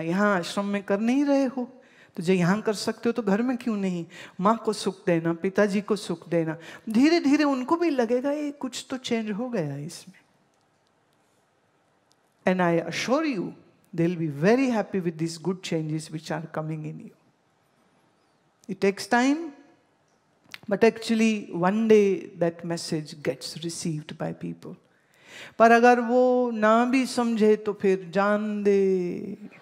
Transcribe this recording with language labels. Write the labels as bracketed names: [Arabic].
[Hindi] यहाँ आश्रम में कर नहीं रहे हो तो जो यहाँ कर सकते हो तो घर में क्यों नहीं। माँ को सुख देना, पिताजी को सुख देना, धीरे धीरे उनको भी लगेगा ये कुछ तो चेंज हो गया इसमें। [English] And I assure you they will be very happy with this good changes which are coming in you. It takes time, but actually one day that message gets received by people. [Hindi] पर अगर वो ना भी समझे तो फिर जान दे।